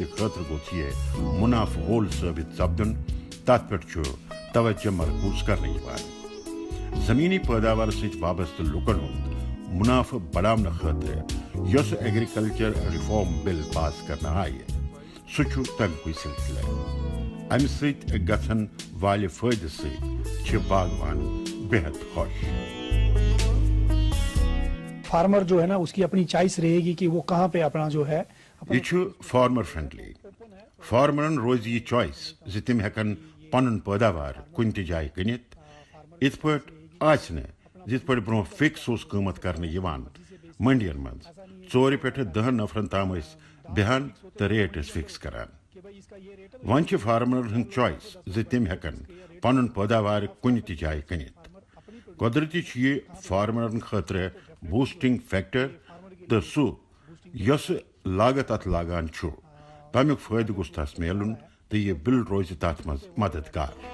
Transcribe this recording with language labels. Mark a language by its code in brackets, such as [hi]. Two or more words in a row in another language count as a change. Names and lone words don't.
[ks] خٲطرٕ گوٚژھ یہِ مُنافہٕ وول ثٲبت سپدُن تتھ پٮ۪ٹھ چھُ توجہ مرکوز کرنہٕ یِوان زمیٖنی پٲداوار سۭتۍ وابستہٕ لُکن ہُنٛد مُنافہٕ بڑاونہٕ خٲطرٕ یۄس [en] agriculture reform bill [ks] پاس کرنہٕ آیہِ سُہ چھُ تَمکُے سلسلہٕ امہِ سۭتۍ گژھن والہِ فٲیدٕ سۭتۍ چھِ باغوان بے حد خوش [ur] فارمر جو ہے نا اس کی اپنی چوائس رہے گی کہ وہ کہاں پہ اپنا جو ہے [ks] یہ چھُ [en] farmer friendly [ks] فارمرن روزِ یہِ چوائس زِ تِم ہٮ۪کن پنُن پٲداوار کُنہِ تہِ جایہِ کٕنِتھ یِتھ پٲٹھۍ آسہِ نہٕ یِتھ پٲٹھۍ برونٛہہ فِکس اوس قۭمتھ کرنہٕ یِوان منڈین منٛز 4 پٮ۪ٹھٕ 10 نفرن تام ٲسۍ بیٚہان تہٕ ریٹ ٲسۍ فِکس کران وۄنۍ چھِ فارمرن ہٕنٛز چوائس زِ تِم ہٮ۪کن پنُن پٲداوار کُنہِ تہِ جایہِ کٕنِتھ قۄدرتی چھُ یہِ فارمرن خٲطرٕ [en] boosting factor [ks] تہٕ سُہ یۄس لاگت اتھ لاگان چھُ تمیُک فٲیدٕ گوٚژھ تس میلُن تہٕ یہِ بل روزِ تتھ منٛز مددگار